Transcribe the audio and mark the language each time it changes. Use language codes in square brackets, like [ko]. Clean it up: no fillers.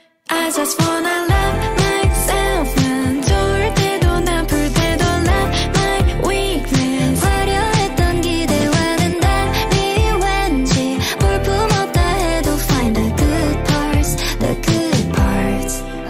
[en] I just wanna love myself. [ko] 난 좋을 때도 나쁠 때도 [en] love my weakness. [ko] 화려했던 기대와는 달리 왠지 볼품없다 해도 [en] find the good parts, the good parts.